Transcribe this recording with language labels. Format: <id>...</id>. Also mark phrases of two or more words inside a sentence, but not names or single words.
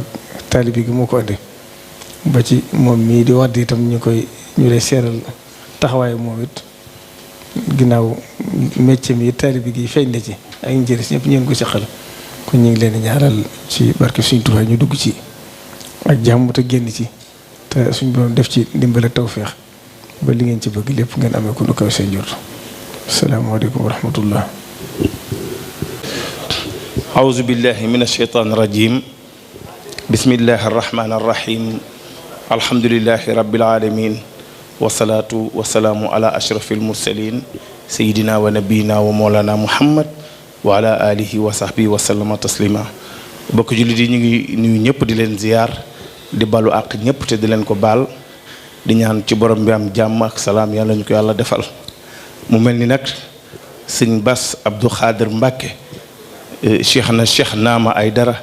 <wo>taalibe gi moo ko andi ba ci moom mii di wax di itam ñu lay seeral taxawaay moom it ginnaaw métier mi taalibe gi feeñ na ci ak njëriñ ñëpp ñu ngi ko ci xel kon ñu ngi leen di ñaaral ci barke Sëriñ Tuubaa ñu dugg ci ak jàmm te génn ci te suñ borom def ci ndimbal ak tawféex ba li ngeen ci bëgg lépp ngeen amee ko nu kaw seen jot</wo> <ar>السلام عليكم ورحمة الله. أعوذ بالله من الشيطان الرجيم بسم الله الرحمن الرحيم الحمد لله رب العالمين والصلاة والسلام على أشرف المرسلين سيدنا ونبينا ومولانا محمد وعلى آله وصحبه وسلم تسليما</ar> <wo>bokk jullit yi ñu ngi nuyu ñëpp di leen ziyaar di balu àq ñëpp te di leen ko baal di ñaan ci borom bi am jàmm ak salaam yàlla ñu ko yàlla defal mu mel ni nag sëñ Bass Abdou Khadir Mbacke Cheikh Naama Aydara</wo>